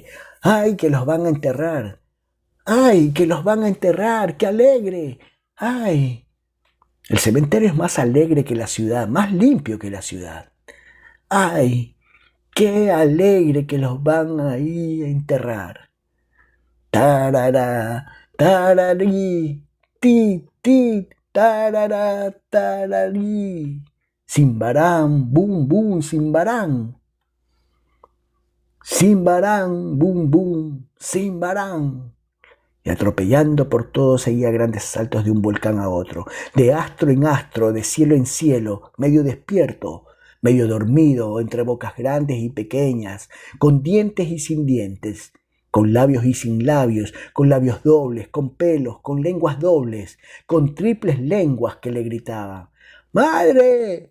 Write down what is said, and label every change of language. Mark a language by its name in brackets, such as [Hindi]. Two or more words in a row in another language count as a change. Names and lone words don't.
[Spanish] ¡Ay, que los van a enterrar! ¡Ay, que los van a enterrar! ¡Qué alegre! ¡Ay! El cementerio es más alegre que la ciudad, más limpio que la ciudad. ¡Ay! ¡Qué alegre que los van ahí a enterrar! Tarará, tararí, ti, tarará, tararí, Simbarán, bum, bum, Simbarán. Simbarán, bum, bum, Simbarán. Y atropellando por todo seguía grandes saltos de un volcán a otro, de astro en astro, de cielo en cielo, medio despierto, medio dormido, entre bocas grandes y pequeñas, con dientes y sin dientes, con labios y sin labios, con labios dobles, con pelos, con lenguas dobles, con triples lenguas que le gritaban: ¡Madre!